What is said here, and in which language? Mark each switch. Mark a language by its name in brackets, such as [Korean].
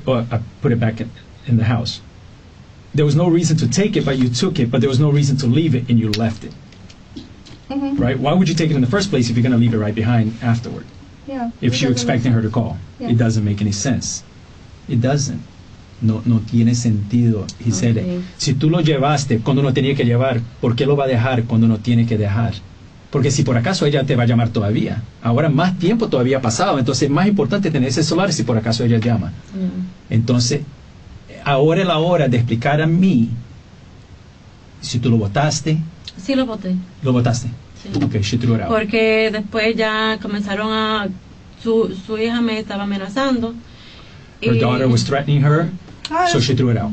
[English] Or put it back in the house. There was no reason to take it, but you took it, but there was no reason to leave it, and you left it. Mhm. Right? Why would you take it in the first place if you're going to leave it right behind afterward? Yeah. If you're expecting her to call. Yeah. It doesn't make any sense. It doesn't. [Spanish] No tiene sentido. [English] He said, Okay. [Spanish] si tú lo llevaste cuando no tenía que llevar, ¿por qué lo va a dejar cuando no tiene que dejar? Porque si por acaso ella te va a llamar todavía, ahora más tiempo todavía ha pasado, entonces es más importante tener ese celular si por acaso ella llama. Entonces, ahora es la hora de explicar a mí si tú lo botaste. Sí lo boté. ¿Lo botaste? Sí. [English] Ok, she threw it out. [Spanish] Porque después ya comenzaron a... Su hija me estaba amenazando. [English] Her y- daughter was threatening her, so she threw it out.